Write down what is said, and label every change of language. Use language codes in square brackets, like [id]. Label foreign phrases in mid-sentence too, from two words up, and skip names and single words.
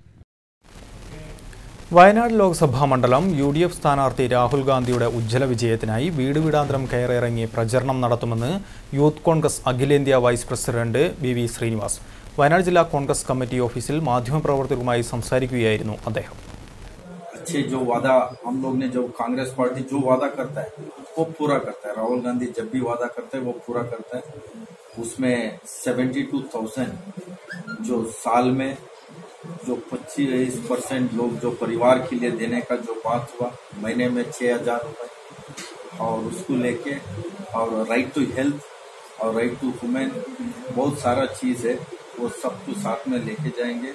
[ml] വയനാട് ലോക്സഭാ മണ്ഡലം UDF സ്ഥാനാർത്ഥി രാഹുൽ ഗാന്ധിയുടെ ഉജ്ജ്വല വിജയത്തിനായി വീട് വീടാന്തരം കയറിയിറങ്ങി പ്രചരണം നടത്തുമെന്ന് യൂത്ത് കോൺഗ്രസ് അഖിലേന്ത്യാ വൈസ് പ്രസിഡന്റ് BV ശ്രീനിവാസ് വയനാട് ജില്ലാ കോൺഗ്രസ് കമ്മിറ്റി ഓഫീസിൽ മാധ്യമപ്രവർത്തകരുമായി സംസാരിക്കുകയായിരുന്നു അദ്ദേഹം. [hi] अच्छे जो वादा हम लोग ने, जो कांग्रेस पार्टी जो वादा करता है वो पूरा करता है. राहुल गांधी जब भी वादा करते हैं वो पूरा करता है. उसमें 72,000 जो साल में जो 25% लोग जो परिवार के लिए देने का जो बात हुआ, महीने में 6,000 रुपए और उसको लेके और [en] right to health [hi] और [en] right to women [hi] बहुत सारा चीज है, वो सबको साथ में लेके जाएंगे.